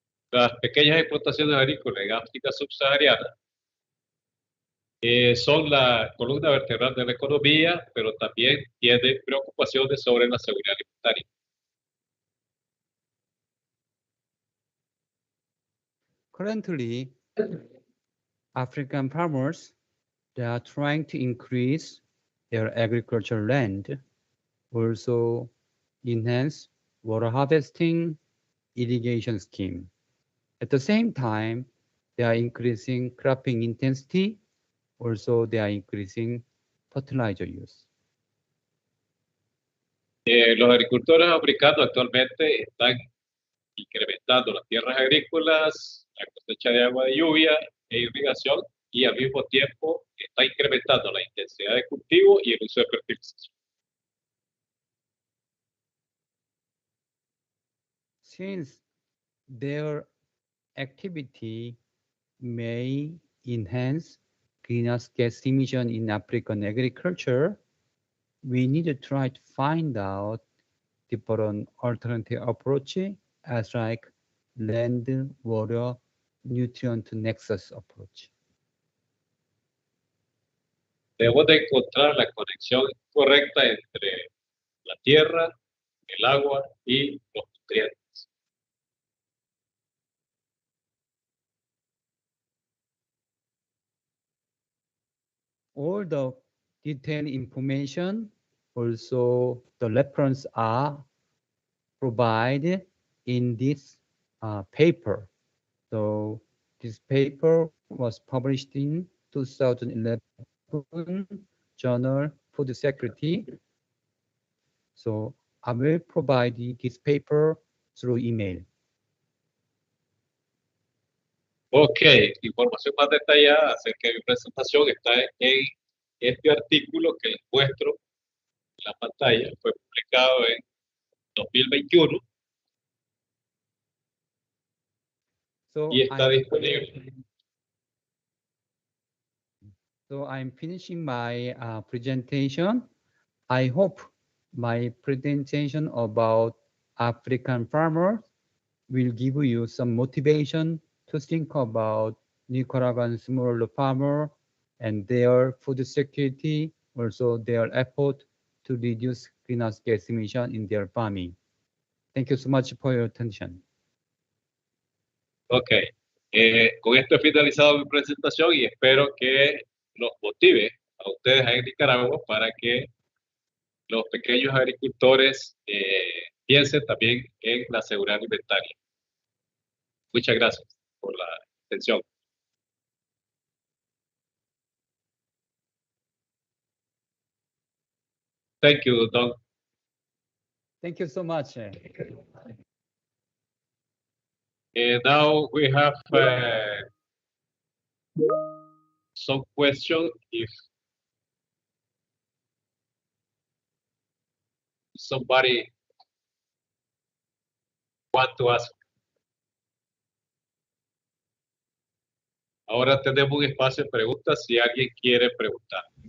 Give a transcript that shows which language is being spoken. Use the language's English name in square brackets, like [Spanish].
[Spanish] Las pequeñas explotaciones agrícolas en África subsahariana son la columna vertebral de la economía, pero también tienen preocupaciones sobre la seguridad alimentaria. [English] Currently, African farmers, they are trying to increase their agricultural land, also enhance water harvesting, irrigation scheme. At the same time, they are increasing cropping intensity, also they are increasing fertilizer use. [Spanish] Los agricultores africanos actualmente están incrementando las tierras agrícolas, la cosecha de agua de lluvia e irrigación, y al mismo tiempo está incrementando la intensidad de cultivo y el uso de fertilización. [English] Since their activity may enhance greenhouse gas emission in African agriculture, we need to try to find out different alternative approach as like land, water, nutrient nexus approach. [Spanish] Debemos de encontrar la conexión correcta entre la tierra, el agua y los nutrientes. [English] All the detailed information, also the reference are provided in this paper. So this paper was published in 2011 Journal Food Security. So I will provide this paper through email. [Spanish] Ok, información más detallada acerca de mi presentación está en este artículo que les muestro en la pantalla. Fue publicado en 2021 y está disponible. [English] So I'm finishing my presentation. I hope my presentation about African farmers will give you some motivation to think about Nicaraguan smallholder farmer and their food security, also their effort to reduce greenhouse gas emission in their farming. Thank you so much for your attention. [Spanish] Ok, con esto he finalizado mi presentación y espero que los motive a ustedes en Nicaragua para que los pequeños agricultores piensen también en la seguridad alimentaria. Muchas gracias por la atención. [English] Thank you, Don. Thank you so much. And now we have some question if somebody want to ask. [Spanish] Ahora tenemos un espacio de preguntas si alguien quiere preguntar.